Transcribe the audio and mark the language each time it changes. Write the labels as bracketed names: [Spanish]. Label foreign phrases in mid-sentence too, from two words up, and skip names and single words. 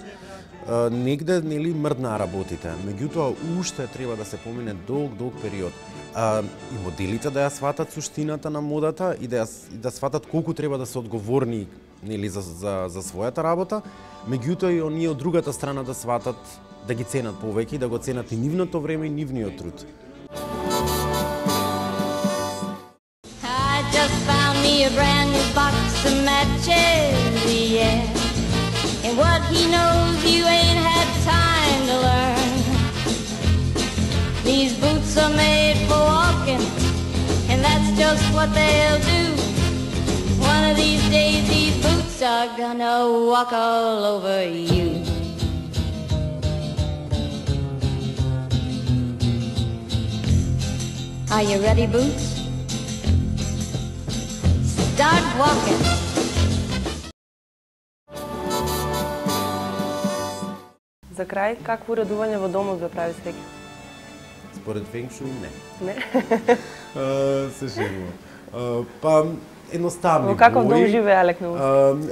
[Macedonian] Негде нели мрднаа работите, меѓутоа уште треба да се помине долг период. И моделите да ја сватат суштината на модата и да сватат колку треба да се одговорни нели за својата работа, меѓутоа и оние од другата страна да сватат, да ги ценат повеќе и да го ценат и нивното време и нивниот труд. [English] I just found me a brand new box of matches, yeah. And what he knows you ain't had time to learn. These boots are made for walking, and that's just what they'll do. One of these days these boots are gonna walk all over you. Are you ready, Boots? Start walking. [Macedonian] За крај, какво уредување во домот ве прави среќа? Според фенг шуј не. Не? Се шегувам. Па едноставни Во каков бои. дом живее Алек Наумовски?